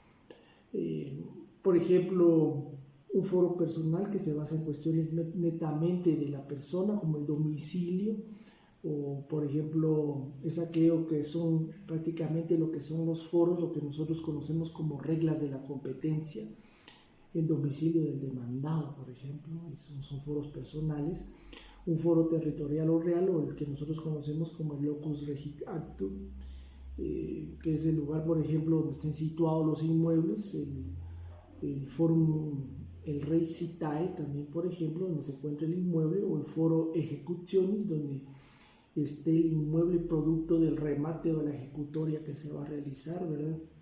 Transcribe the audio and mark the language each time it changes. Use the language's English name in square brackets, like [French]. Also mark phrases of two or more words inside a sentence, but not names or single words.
[Spanish] Por ejemplo, un foro personal que se basa en cuestiones netamente de la persona, como el domicilio, o por ejemplo es aquello que son prácticamente lo que son los foros, lo que nosotros conocemos como reglas de la competencia, el domicilio del demandado, por ejemplo, son foros personales. Un foro territorial o real, o el que nosotros conocemos como el [Latin] locus regit actum, [Spanish] que es el lugar, por ejemplo, donde estén situados los inmuebles, el forum, el [Latin] rei citae [Spanish] también, por ejemplo, donde se encuentra el inmueble, o el foro executionis, donde esté el inmueble producto del remate o la ejecutoria que se va a realizar, ¿verdad?